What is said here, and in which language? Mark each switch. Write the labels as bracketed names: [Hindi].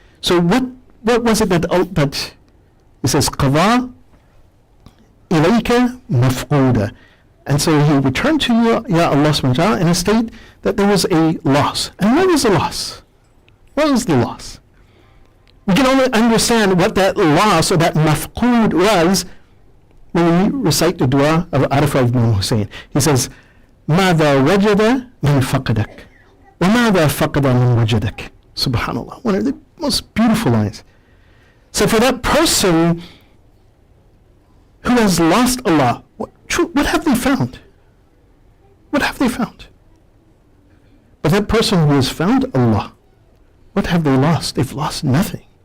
[English] So what was it that it says qada ilayka mafquda, and so he returned to you, Ya Allah subhanahu wa ta'ala, in a state that there was a loss. And what was the loss? What was the loss? We can only understand what that loss or that mafqud was when we recite the dua of Arafah of Imam Hussain. He says, [Arabic] ماذا وجد من فقدك وماذا فقد من وجدك. [English] Subhanallah. One of the most beautiful lines. So for that person who has lost Allah, what have they found? What have they found? But that person who has found Allah, what have they lost? They've lost nothing.